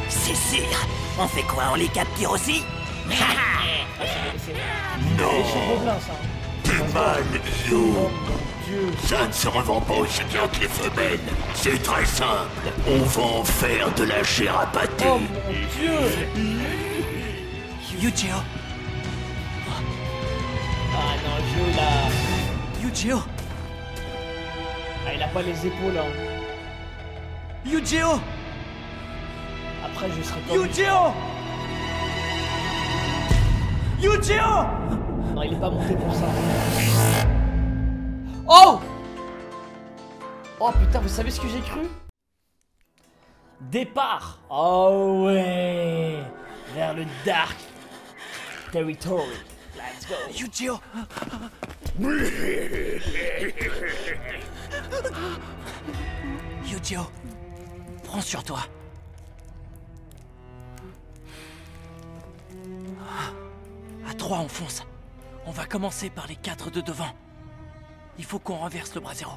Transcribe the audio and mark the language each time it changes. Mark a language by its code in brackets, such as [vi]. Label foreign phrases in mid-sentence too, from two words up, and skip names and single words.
[fr] C'est sûr. On fait quoi? On les capture aussi? C'est chez Gobelin, ça. T'es mal, Oh You. mon dieu. Ça ne se revend pas aussi bien que les femelles. C'est très simple. On va en faire de la chair à pâté. Oh mon dieu. Yu-Gi-Oh! Ah non, Joe, là. Yu-Gi-Oh! Ah, il a pas les épaules, hein. Yu-Gi-Oh! Après, je serai comme... Yu-Gi-Oh! Yu-Gi-Oh! Non, il est pas monté pour ça. Oh! Oh putain, vous savez ce que j'ai cru? Départ! Oh ouais! Vers le Dark Territory. [en] Let's go! Yu-Gi-Oh! Yu-Gi-Oh! [fr] Prends sur toi. À 3, on fonce. On va commencer par les 4 de devant. Il faut qu'on renverse le bras zéro.